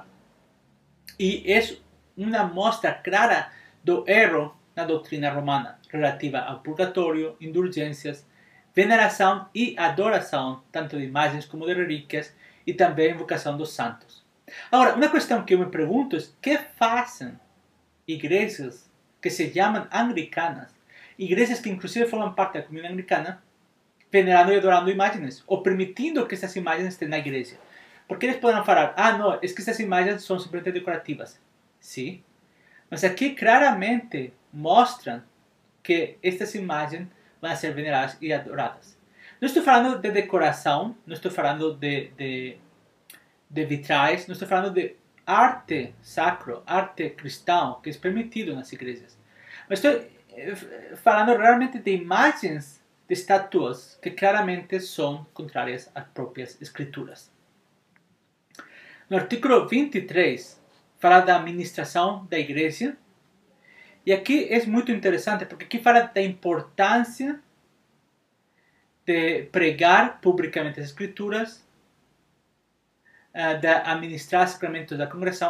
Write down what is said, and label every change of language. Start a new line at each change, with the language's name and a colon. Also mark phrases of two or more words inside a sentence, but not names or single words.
Portuguese: E é uma mostra clara do erro na doutrina romana, relativa ao purgatório, indulgências, veneração e adoração, tanto de imagens como de relíquias, e também invocação dos santos. Agora, uma questão que eu me pergunto é: que fazem igrejas que se chamam anglicanas, igrejas que inclusive formam parte da comunidade anglicana,
Spanish: venerando y adorando imágenes, o permitiendo que estas imágenes estén en la iglesia.
Portuguese: Porque eles poderão falar,
Spanish: no, es que estas imágenes son simplemente decorativas. Sí, mas aquí claramente muestran que estas imágenes van a ser veneradas y adoradas. No estoy hablando de decoración, no estoy hablando de vitrais, no estoy hablando de arte sacro,
Portuguese: arte cristão,
Spanish: que es permitido en las iglesias. Mas estoy hablando realmente de imágenes de estatuas que claramente son contrarias a las propias escrituras. No artículo 23,
Portuguese: fala da administração da igreja. E aqui é muito interessante, porque aqui fala da importância de pregar publicamente as escrituras, de administrar os sacramentos da congregação.